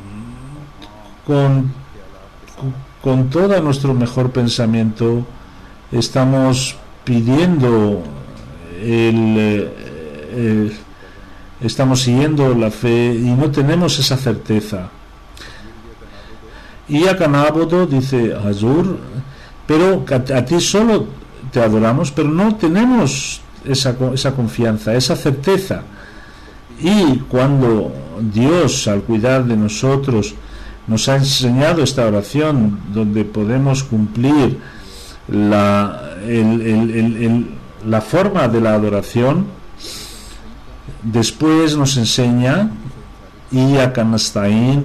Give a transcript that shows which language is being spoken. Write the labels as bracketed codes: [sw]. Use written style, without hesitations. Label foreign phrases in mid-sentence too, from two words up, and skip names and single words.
[es] todo nuestro mejor pensamiento, estamos pidiendo estamos siguiendo la fe y no tenemos esa certeza. [ar] إياك نعبد, [es] dice Azur, pero a ti solo te adoramos, pero no tenemos esa confianza, esa certeza. Y cuando Dios, al cuidar de nosotros, nos ha enseñado esta oración donde podemos cumplir la forma de la adoración, después nos enseña [ar] إياك نستعين.